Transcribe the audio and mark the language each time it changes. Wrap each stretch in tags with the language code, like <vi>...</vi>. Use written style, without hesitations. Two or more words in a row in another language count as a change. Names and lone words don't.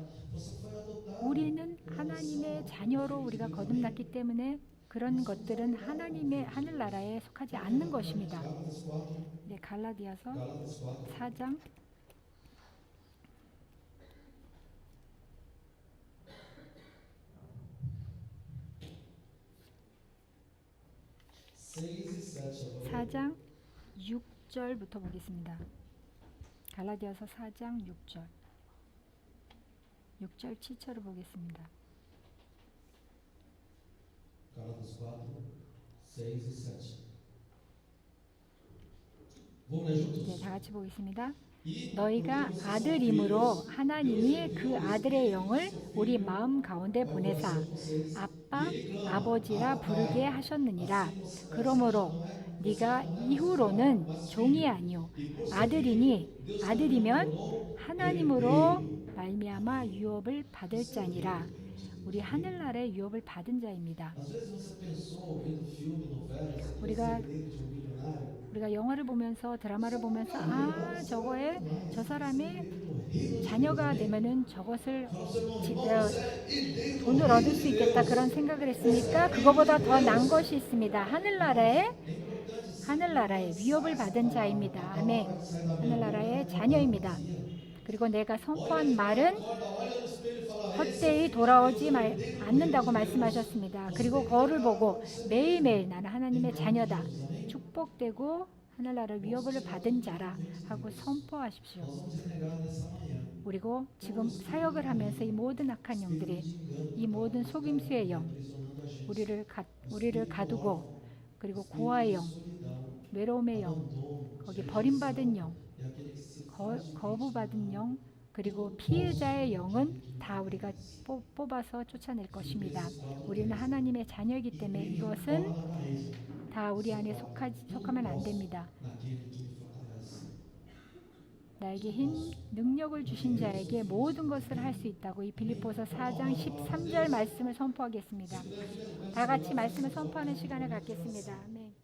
<ko>우리는 하나님의 자녀로 우리가 거듭났기 때문에 그런 것들은 하나님의 하늘나라에 속하지 않는 것입니다.</ko> <pt>Gálatas 4,</pt> <ko>네, 갈라디아서</ko> <pt>Gálatas 4,</pt> <ko>4장</ko> <pt>6 e 7 agora.</pt> <ko>4장 6절부터 보겠습니다. 갈라디아서 4장 6절 6절 7절을 보겠습니다.</ko> <pt>Gálatas 4, 6 e 7. Vamos ler</pt> <ko>네,</ko> <pt>juntos?</pt> <ko>다 같이 보겠습니다.</ko> <pt>E</pt> <ko>너희가</ko> <pt>porque vocês são</pt> <ko>아들임으로</ko> <pt>filhos,</pt> <ko>하나님이 그 아들의 영을 우리 마음 가운데 보내사 아빠, 아버지라 부르게 하셨느니라. 그러므로 네가 이후로는 종이 아니요 아들이니 아들이면 하나님으로 말미암아 유업을 받을 자니라. 우리 하늘나라의 유업을 받은 자입니다.</ko> <pt>às vezes você pensou vendo filme, novela, você tem</pt> <ko>우리가</ko> <pt>esse desejo de um milionário.</pt> <ko>우리가 영화를 보면서 드라마를 보면서 저 사람의 자녀가 되면은 저것을 돈을 얻을 수 있겠다 그런 생각을 했으니까 그거보다 더 난 것이 있습니다. 하늘나라의 위협을 받은 자입니다. 아멘. 하늘나라의 자녀입니다. 그리고 내가 선포한 말은 헛되이 돌아오지 않는다고 말씀하셨습니다. 그리고 거울을 보고 매일매일 나는 하나님의 자녀다. 축복되고 하늘나라의 위협을 받은 자라 하고 선포하십시오.</ko> <pt>Nós vamos renegar nessa manhã.</pt> <ko>그리고 지금 사역을 하면서 이 모든 악한 영들이 이 모든 속임수의 영</ko> <pt>Aprisionando a gente.</pt> <ko>우리를 가두고 그리고 고아의 영,</ko> <pt>Solidão,</pt> <ko>외로움의 영,</ko> <pt>abandono,</pt> <ko>거기 버림받은 영,</ko> <pt>é aquele que se</pt> <ko>거부받은 영, 그리고 피해자의 영은 다 우리가 뽑아서 쫓아낼 것입니다. 우리는 하나님의 자녀이기 때문에 이것은</ko> <pt>na parede,</pt> <ko>다 우리 안에 속하면 안 됩니다.</ko> <pt>naquele que me fortalece.</pt> <ko>나에게 힘, 능력을 주신 자에게 모든 것을 할 수 있다고 이 빌립보서 4장 13절 말씀을 선포하겠습니다. 다 같이 말씀을 선포하는 시간을 갖겠습니다. 아멘.</ko>